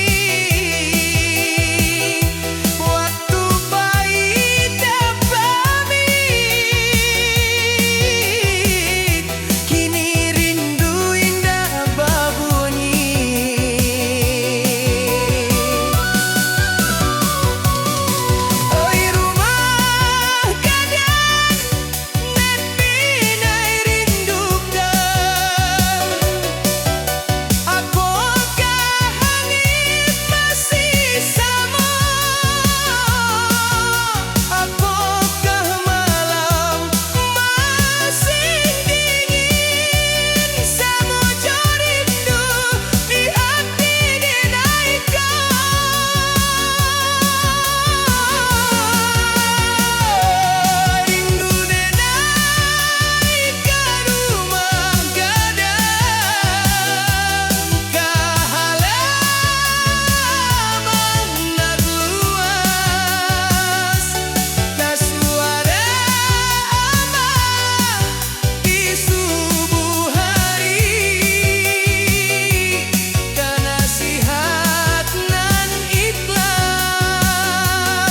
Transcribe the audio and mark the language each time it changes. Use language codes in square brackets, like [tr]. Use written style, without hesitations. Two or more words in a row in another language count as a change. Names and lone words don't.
[id] Waktu pahit pamit, kini rindu indah babunyi. [min] Oi rumah gadang, nepi nai rindukan. [id] Apakah langit masih sama? Apakah malam masih dingin? [min] Samojo rindu di hati denaikan. Rindu denai ke rumah gadang, ke halaman nak luas, ke suara amah di subuh hari, ke nasihat nan ikhlas.